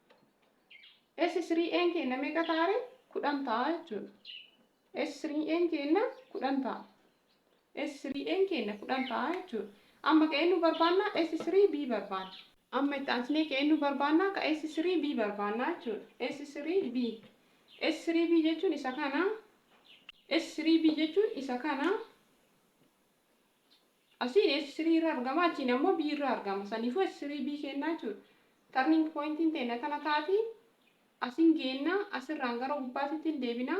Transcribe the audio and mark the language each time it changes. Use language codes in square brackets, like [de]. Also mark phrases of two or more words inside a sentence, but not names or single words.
[om] S3n keenya meeqa ta'a? 10 ta'a jechuudha. S3n keenya 10 ta'a. S3n keenya 10 ta'a jechuudha. Amma ka'ee nu barbaanna S3B barbaanna. Amma itti aansinee ka'ee nu barbaanna ka S3B barbaanna jechuudha. S3B. S3B jechuun isa kana. S3B jechuun isa kana. Asiin S3 irra argama, achiin ammoo B irra argama. Saniifuu S3B kennaa jechuudha. [en] Turning pointiin [om] teenya kana taati. Asiin geenna asirraan gara gubbaatitti deebina.